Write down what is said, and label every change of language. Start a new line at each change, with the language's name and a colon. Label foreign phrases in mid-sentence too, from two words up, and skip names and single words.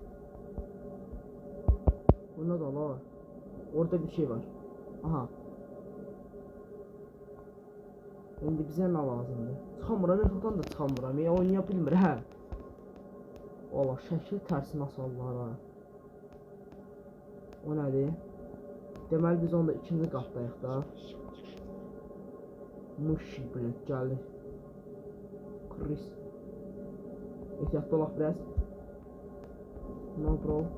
Turkish: Bunda da var. Orada bir şey var. Aha. Şimdi bize ne lazımdı?
Azerbaijani: Çıxamıram, YouTube'dan da çıxamıram. Ya oynaya bilmir, hə. Allah, şəkil tərsinə sallar ha. O nədir? Deməli biz onda ikinci qatdayıq da. Muşi bilet gəldi. Chris. Ehtiyatlı olaq biraz.
English: No bro.